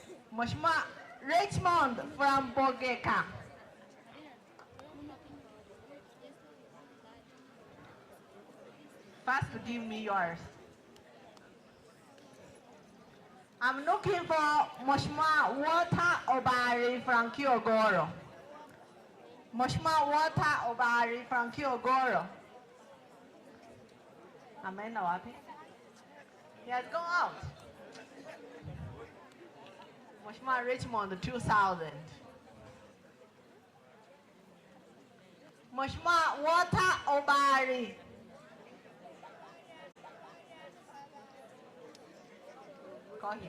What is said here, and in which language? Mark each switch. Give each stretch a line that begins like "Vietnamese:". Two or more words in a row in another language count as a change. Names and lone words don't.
English: Mheshimiwa Richmond from Bogeka. First, give me yours. I'm looking for Mheshimiwa Walter Obari from Kiogoro. Mheshimiwa Walter Obari from Kiogoro.
Swahili: Ameenda wapi?
English: He has gone out. Mheshimiwa Richmond, 2,000. Mheshimiwa Walter Obari. Call him.